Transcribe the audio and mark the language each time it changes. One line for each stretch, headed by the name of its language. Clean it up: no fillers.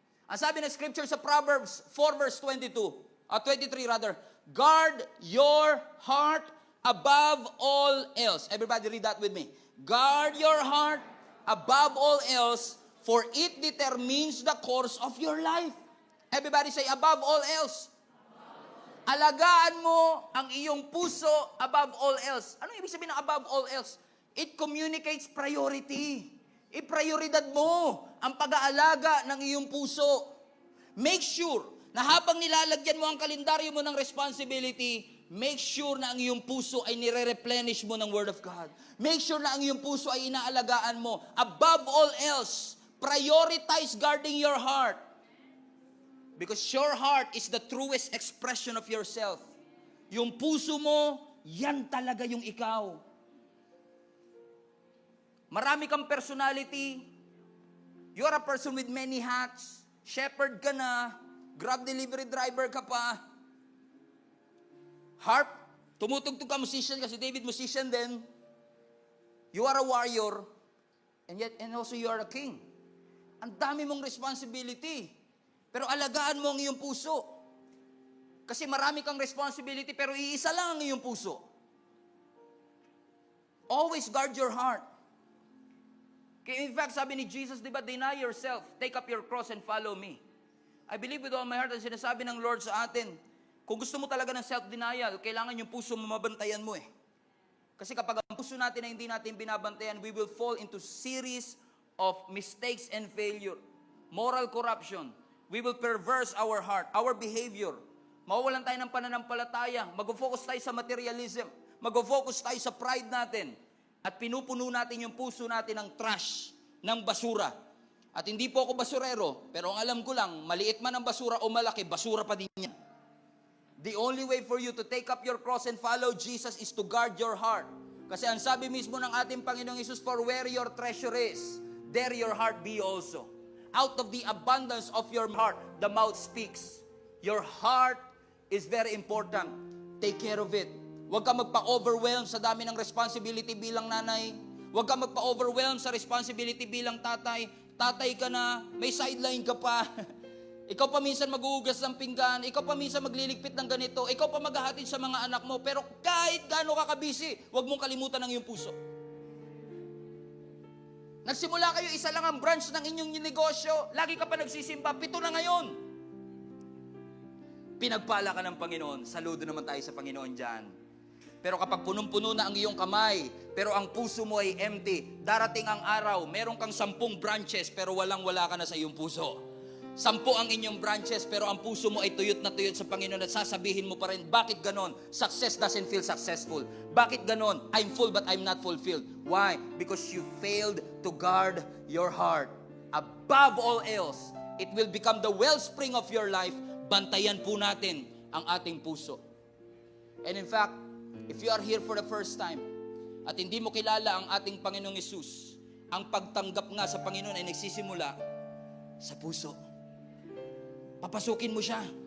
Filipino: Ang sabi ng
English: scripture sa Proverbs 4 verse 23 rather, guard your heart above all else. Everybody read that with me. Guard your heart above all else, for it determines the course of your life. Everybody say, above all else.
Filipino: Alagaan mo ang iyong puso
English: above all else.
Filipino: Ano ibig sabihin ng above all else?
English: It communicates priority.
Filipino: Iprioridad mo ang pag-aalaga ng iyong puso.
English: Make sure
Filipino: na habang nilalagyan mo ang kalendaryo mo ng responsibility,
English: make sure
Filipino: na ang iyong puso ay nire-replenish mo ng Word of God.
English: Make sure
Filipino: na ang iyong puso ay inaalagaan mo.
English: Above all else, prioritize guarding your heart. Because your heart is the truest expression of yourself.
Filipino: Yung puso mo, yan talaga yung ikaw. Marami kang personality.
English: You are a person with many hats.
Filipino: Shepherd ka na. Grab delivery driver ka pa. Harp, tumutugtog ka, musician kasi David musician din.
English: You are a warrior, and also you are a king.
Filipino: Ang dami mong responsibility. Pero alagaan mo ang iyong puso. Kasi marami kang responsibility, pero iisa lang ang iyong puso.
English: Always guard your heart. Kaya in fact,
Filipino: sabi ni Jesus, di ba,
English: deny yourself, take up your cross and follow me. I believe with all my heart,
Filipino: ang sinasabi ng Lord sa atin, kung gusto mo talaga ng self-denial, kailangan yung puso mo mabantayan mo eh. Kasi kapag ang puso natin na hindi natin binabantayan,
English: we will fall into series of mistakes and failure. Moral corruption. We will perverse our heart, our behavior.
Filipino: Mawawalan tayo ng pananampalataya. Mag-focus tayo sa materialism. Mag-focus tayo sa pride natin. At pinupuno natin yung puso natin ng trash, ng basura. At hindi po ako basurero, pero ang alam ko lang, maliit man ang basura o malaki, basura pa din yan.
English: The only way for you to take up your cross and follow Jesus is to guard your heart.
Filipino: Kasi ang sabi mismo ng ating Panginoong Hesus,
English: for where your treasure is, there your heart be also. Out of the abundance of your heart, the mouth speaks. Your heart is very important. Take care of it.
Filipino: Huwag ka magpa-overwhelm sa dami ng responsibility bilang nanay. Huwag ka magpa-overwhelm sa responsibility bilang tatay. Tatay ka na, may sideline ka pa. Ikaw pa minsan maghuhugas ng pinggan. Ikaw pa minsan magliligpit ng ganito. Ikaw pa maghahatid sa mga anak mo. Pero kahit gaano ka kabisi, huwag mong kalimutan ang iyong puso. Nagsimula kayo, isa lang ang branch ng inyong negosyo. Lagi ka pa nagsisimba, 7 na ngayon. Pinagpala ka ng Panginoon. Saludo naman tayo sa Panginoon dyan. Pero kapag punong-puno na ang iyong kamay, pero ang puso mo ay empty, darating ang araw, meron kang 10 branches, pero walang-wala ka na sa iyong puso. 10 ang inyong branches, pero ang puso mo ay tuyot na tuyot sa Panginoon at sasabihin mo pa rin, bakit ganon?
English: Success doesn't feel successful.
Filipino: Bakit ganon?
English: I'm full but I'm not fulfilled. Why? Because you failed to guard your heart. Above all else, it will become the wellspring of your life.
Filipino: Bantayan po natin ang ating puso.
English: And in fact, if you are here for the first time
Filipino: at hindi mo kilala ang ating Panginoong Hesus, ang pagtanggap nga sa Panginoon ay nagsisimula sa puso. Papasukin mo siya.